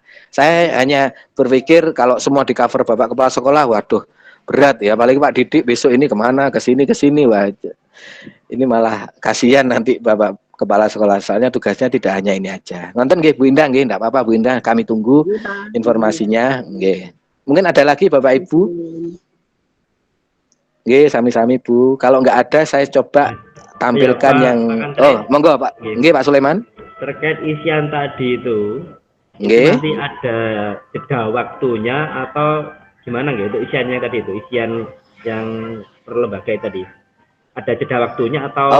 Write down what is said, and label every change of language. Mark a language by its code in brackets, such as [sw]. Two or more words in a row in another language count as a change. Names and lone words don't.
[id] Saya hanya berpikir kalau semua di-cover Bapak Kepala Sekolah, waduh, berat ya. Apalagi Pak Didik besok ini kemana, ke sini, wah. Ini malah kasihan nanti Bapak Kepala Sekolah, soalnya tugasnya tidak hanya ini aja. Nonton nggih Bu Indah, nggih, enggak apa-apa Bu Indah, kami tunggu informasinya, nggih. Mungkin ada lagi Bapak Ibu? [jv] Nggih, sami-sami Bu. [id] Kalau enggak ada saya coba tampilkan yang monggo Pak. Nggih Pak Sulaiman. Terkait isian tadi itu nanti ada jeda waktunya atau gimana nggih untuk isiannya tadi itu, isian yang per lembaga tadi? Ada jeda waktunya atau